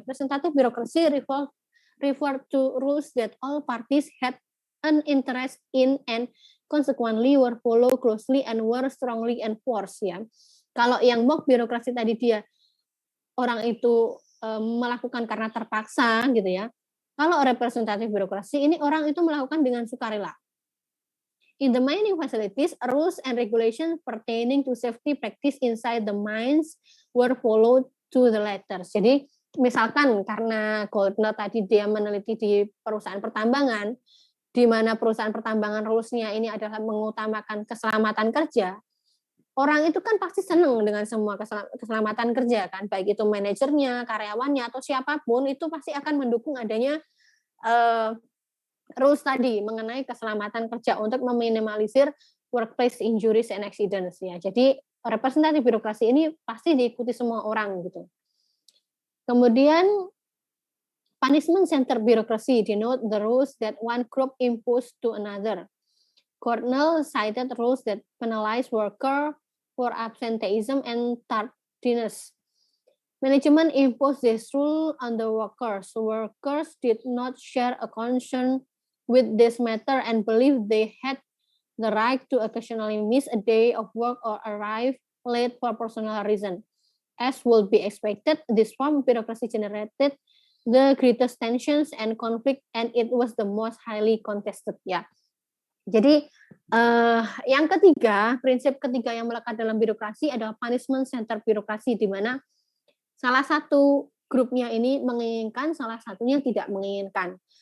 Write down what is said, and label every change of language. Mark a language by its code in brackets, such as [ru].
[en] Representative birokrasi refer to rules that all parties had an interest in and consequently were followed closely and were strongly enforced ya. [id] Kalau yang mock birokrasi tadi dia orang itu melakukan karena terpaksa gitu ya. Kalau representatif birokrasi ini orang itu melakukan dengan sukarela. [en] In the mining facilities, rules and regulations pertaining to safety practice inside the mines were followed to the letter. [id] Jadi misalkan karena Goldner tadi dia meneliti di perusahaan pertambangan, di mana perusahaan pertambangan rules-nya ini adalah mengutamakan keselamatan kerja, orang itu kan pasti senang dengan semua keselamatan kerja kan, baik itu manajernya, karyawannya atau siapapun itu pasti akan mendukung adanya rules tadi mengenai keselamatan kerja untuk meminimalisir [en] workplace injuries and accidents [id] ya. Jadi representatif birokrasi ini pasti diikuti semua orang gitu. Kemudian [en] punishment center bureaucracy denote the rules that one group impose to another. Cornell cited rules that penalize worker for absenteeism and tardiness. Management imposed this rule on the workers. Workers did not share a concern with this matter and believed they had the right to occasionally miss a day of work or arrive late for personal reason. As would be expected, this form of bureaucracy generated the greatest tensions and conflict, and it was the most highly contested. [id] Ya, jadi yang ketiga, prinsip ketiga yang melekat dalam birokrasi adalah punishment center birokrasi, di mana salah satu grupnya ini menginginkan, salah satunya tidak menginginkan.